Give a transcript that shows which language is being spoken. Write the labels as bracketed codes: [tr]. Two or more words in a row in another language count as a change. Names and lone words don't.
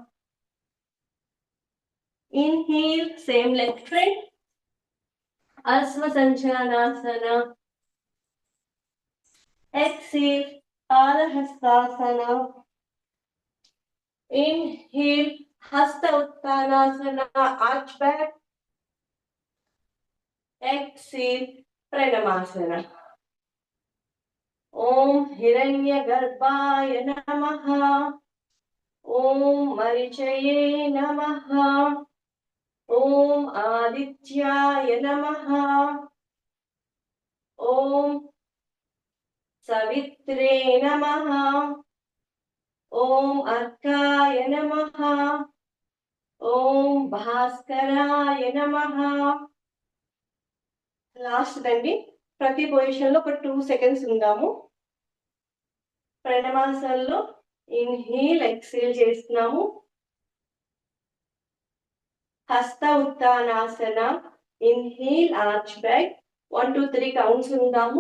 [en] inhale same leg spread, [sa] अश्व सञ्चालनासन, [en] exhale padahastasana, inhale [sa] हस्त उत्तानासन [en] arch back, exhale pranamasana. [sa] ॐ हिरण्यगर्भाय नमः. ॐ मरीचये नमः. ॐ आदित्याय नमः. ॐ सवित्रे नमः. ॐ अर्काय नमः. ॐ भास्कराय नमः. [te] లాస్ట్ దండి. ప్రతి పొజిషన్ లో ఒక 2 సెకండ్స్ ఉందాము. ప్రణమాసనలో [en] inhale exhale [te] చేస్తున్నాము. [sa] హస్త ఉత్తానాసన, [en] inhale arch back, [te] 1 2 3 కౌంట్స్ ఉందాము.